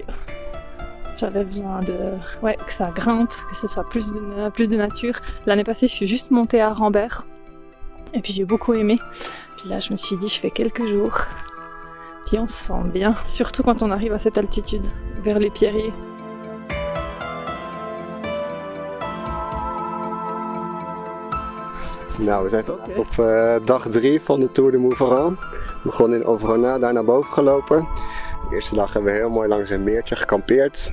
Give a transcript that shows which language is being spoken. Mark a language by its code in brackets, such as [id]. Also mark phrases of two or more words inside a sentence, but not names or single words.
[fr] J'avais besoin que ça grimpe, que ce soit plus de nature. L'année passée, je suis juste montée à Rambert. Et puis j'ai beaucoup aimé. Puis là, je me suis dit, je fais quelques jours. Puis on se sent bien, surtout quand on arrive à cette altitude, vers les pierriers. [nl] Nou, we zijn vandaag op dag 3 van de Tour de Mouverin. We begonnen in Overona, daar naar boven gelopen. De eerste dag hebben we heel mooi langs een meertje gekampeerd.